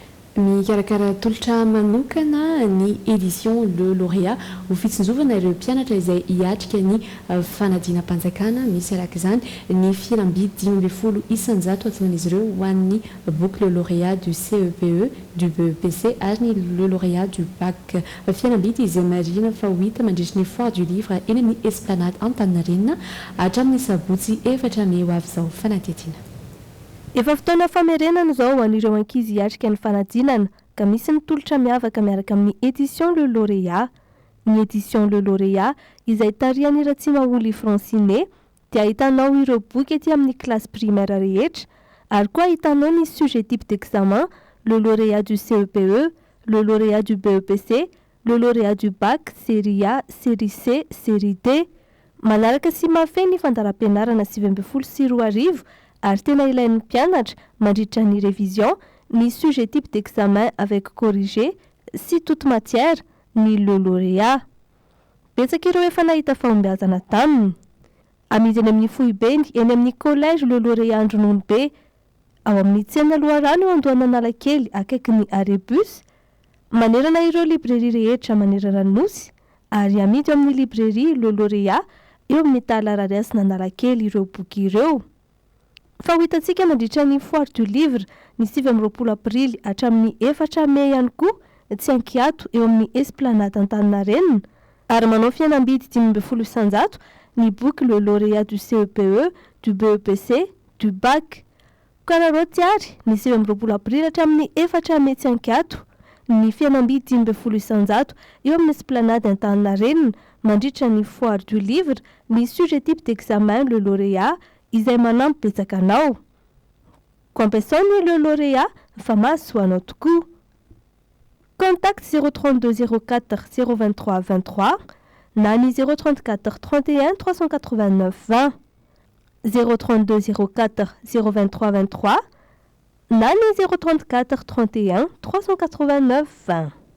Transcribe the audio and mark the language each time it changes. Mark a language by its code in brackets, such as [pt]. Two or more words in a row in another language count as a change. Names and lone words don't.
[mg] mikarakara tolotra manokana ny édition le lauréat ho fitsinjovana ireo mpianatra izay hiatrika ny fanadina-mpanjakana misy araka izany ny fialambidy 10,000 isanjato atsan'izy ireo ho an'ny book le lauréat du CEPE du BEPC ary ny le lauréat du bac fialambidy izay marina fa ho hita mandritry ny [fr] foire du livre [mg] eny amin'ny esplanade Antaninarenina hatramin'ny sabotsy 4 May ho avy izao fanadihadiana. Efa fotoana famerenana izao ho an'ireo ankizy hiatrika ny fanadinana ka misy ny tolotra miavaka miaraka amin'ny édition le lauréat. Ny édition le lauréat izay tarihan'ny Ratsimaholy Francine dia ahitanao ireo boky ety amin'ny [fr] classe primaire [mg] rehetra ary koa ahitanao ny [fr] sujet type d'examen, [mg] le lauréat du CEPE, le lauréat du BEPC, le lauréat du bac, [fr] série A, série C, série D. [mg] Manaraka sy mafy ny fandaram-pianarana 2024 ary tena ilain'ny mpianatra mandritra ny révision, ny [fr] sujet type d'examen avec corrigé, [mg] sy [fr] toute matière, [mg] ny le lauréat. Betsaka ireo efa nahita fahombiazana taminy. Amidy eny amin'ny Fohibeny, eny amin'ny collège le lauréat Andronono be, ao amin'ny tsena Loharano eo Andohan'Analakely akaiky ny Arebus, manerana ireo librairie rehetra manerana Nosy, ary amidy eo amin'ny librairie le lauréat eo amin'ny Talarariasy n'Analakely ireo boky ireo. Fa ho hitantsika mandritra ny [fr] foire du livre [mg] ny 20 aprily hatramin'ny 4 May ihany koa tsy ankiato eo amin'ny esplanade Antaninarenina ary manao fianambidy 10,000 isanjato ny boky le lauréat du CEPE, du BEPC, du bac. Kararao tiary ny 20 aprily hatramin'ny 4 May tsy ankiato ny fianambidy 10,000 isanjato eo amin'ny esplanade Antaninarenina mandritra ny [fr] foire du livre [mg] ny [fr] sujet type d'examen [mg] le lauréat izay manampy betsaka anao. Compensony le lauréat fa mahasoanao tokoa. Contact 032 04 023 23 na ny 034 31 389 20 032 04 023 23 na ny 034 31 389 20.